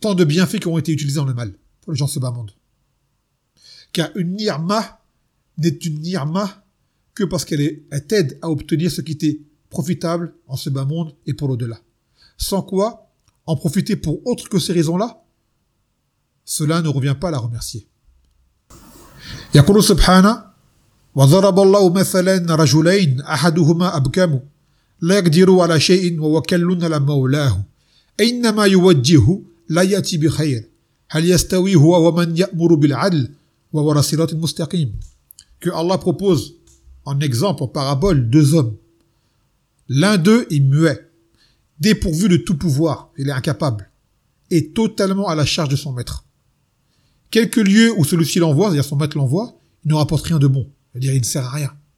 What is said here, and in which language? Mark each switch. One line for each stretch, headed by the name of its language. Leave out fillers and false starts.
French: Tant de bienfaits qui ont été utilisés dans le mal, pour les gens de ce bas-monde. Car une ni'ma n'est une ni'ma que parce qu'elle t'aide à obtenir ce qui t'est profitable en ce bas-monde et pour l'au-delà. Sans quoi, en profiter pour autre que ces raisons-là, cela ne revient pas à la remercier.
Arabic: Yaqulu subhana وضرب الله مثلا رجلين احدهما ابكم لا يقدر على شيء وهو كل على مولاه اينما يوجهه لا ياتي بخير هل يستوي هو ومن يامر بالعدل وهو صراط مستقيم.
French: Que Allah propose en exemple, en parabole, deux hommes. L'un d'eux est muet, dépourvu de tout pouvoir, il est incapable et totalement à la charge de son maître. Quelque lieu où celui-ci l'envoie, c'est-à-dire son maître l'envoie, il ne rapporte rien de bon. C'est-à-dire, il ne sert à rien.